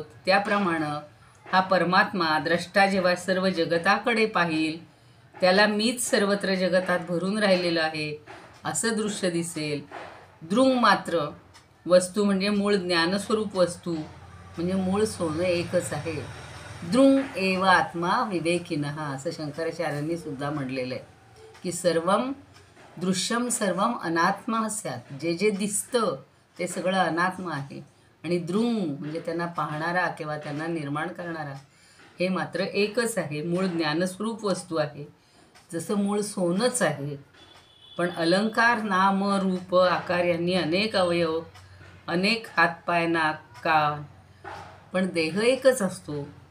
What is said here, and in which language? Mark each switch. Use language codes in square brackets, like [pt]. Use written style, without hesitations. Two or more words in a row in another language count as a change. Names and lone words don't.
[mr] त्याप्रमाणे हा परमात्मा द्रष्टा जेव्हा सर्व जगताकडे पाहिल त्याला मीच सर्वत्र जगतात भरून राहिलेलं आहे असं दृश्य दिसेल. दृंग मात्र वस्तू म्हणजे मूळ ज्ञानस्वरूप वस्तू म्हणजे मूळ सोनं एकच आहे. [sa] दृंग एव आत्मा विवेकिनः [mr] असं शंकराचार्यांनी सुद्धा म्हणलेलं आहे की [sa] सर्वम दृश्यम सर्वम अनात्मा स्यात्. [mr] जे जे दिसतं ते सगळं अनात्मा आहे आणि दृंग म्हणजे त्यांना पाहणारा किंवा त्यांना निर्माण करणारा हे मात्र एकच आहे, मूळ ज्ञानस्वरूप वस्तू आहे, जसं मूळ सोनंच आहे. पण अलंकार नाम रूप आकार यांनी अनेक अवयव, अनेक हातपाय नाक कान, पण देह एकच असतो.